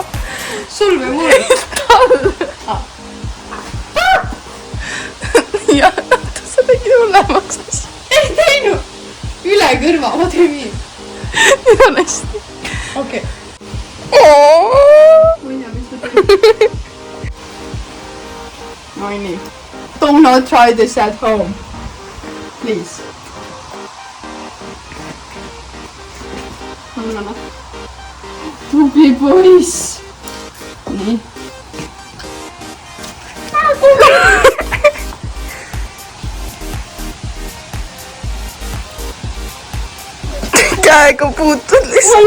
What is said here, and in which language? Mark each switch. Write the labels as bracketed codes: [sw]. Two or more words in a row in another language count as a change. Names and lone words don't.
[et] Sul või mul? Tal. Jah. Tegid hullemaks asja. Ei teinud! Üle kõrva, ma teen nii. Nüüd on hästi. Okei. Ma ei tea, mis ta teeb. No nii. [en] Do not try this at home. Please. [et] Anna. Tubli poiss. Nii. Käega puutud lihtsalt.